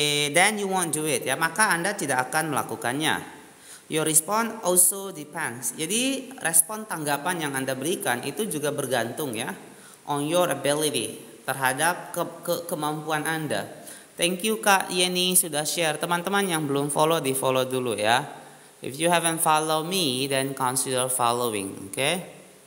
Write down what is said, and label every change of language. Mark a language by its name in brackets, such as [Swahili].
[English] Then you won't do it, [Indonesian] ya, maka Anda tidak akan melakukannya. [English] Your response also depends. [Indonesian] Jadi respon tanggapan yang Anda berikan itu juga bergantung, ya, [English] on your ability, [Indonesian] terhadap kemampuan Anda. Thank you Kak Yeni sudah share. Teman-teman yang belum follow, di follow dulu, ya. [English] If you haven't follow me, then consider following, okay?